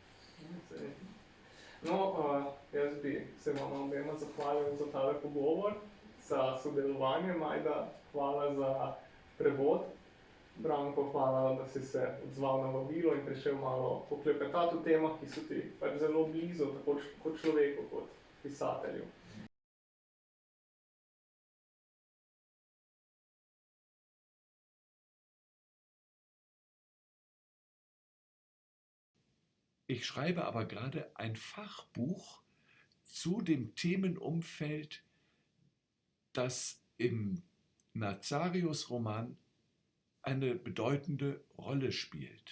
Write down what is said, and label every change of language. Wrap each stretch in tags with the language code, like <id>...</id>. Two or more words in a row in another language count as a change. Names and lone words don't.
<sl>No, jaz bi se vam obema zahvalil za tale pogovor, za sodelovanje, Majda, hvala za prevod. Branko, hvala, da si se odzval na vabilo in prišel malo poklepetati o temah, ki so ti pač zelo blizu, tako kot človeku, kot pisatelju.</sl> <de>Ich schreibe aber gerade ein Fachbuch zu dem Themenumfeld, das im Nazarius-Roman eine bedeutende Rolle spielt.</de>